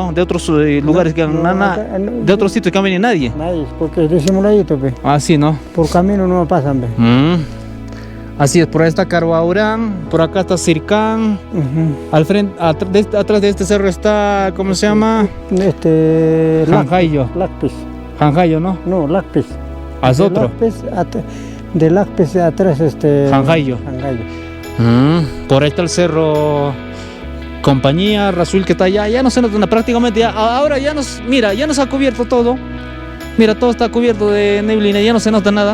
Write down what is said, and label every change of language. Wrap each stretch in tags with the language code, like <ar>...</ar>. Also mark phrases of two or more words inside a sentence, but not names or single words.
<es>De otros lugares de otros sitios que no viene nadie. Nadie, porque es disimuladito, pues. Ah, sí, ¿no? Por camino no pasan, pues. Así es, por ahí está Carhuaurán, por acá está Sircán, al frente, atrás de este cerro está, ¿cómo se llama? Janjayo. Lacpis. Janjayo, ¿no? No, Lacpis. ¿Es otro? De Lacpis atrás Janjayo. Por ahí está el cerro Compañía, Rasul que está allá, ya no se nota prácticamente, ahora ya nos ha cubierto todo. Mira, todo está cubierto de neblina, ya no se nota nada.</es>